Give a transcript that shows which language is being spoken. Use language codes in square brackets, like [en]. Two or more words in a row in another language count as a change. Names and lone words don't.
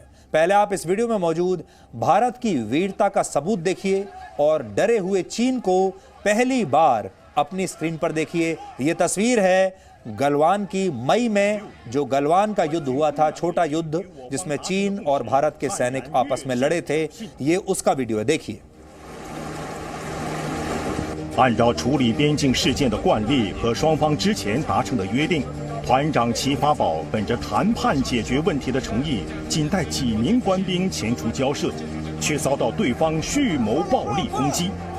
[hi] पहले आप इस वीडियो में मौजूद भारत की वीरता का सबूत देखिए और डरे हुए चीन को पहली बार अपनी स्क्रीन पर देखिए। यह तस्वीर है गलवान की मई में जो गलवान का युद्ध हुआ था, छोटा युद्ध जिसमें चीन और भारत के सैनिक आपस में लड़े थे। ये उसका वीडियो है, देखिए। [zh] 按照处理边境事件的惯例和双方之前达成的约定，团长齐发宝本着谈判解决问题的诚意，仅带几名官兵前出交涉，却遭到对方蓄谋暴力攻击。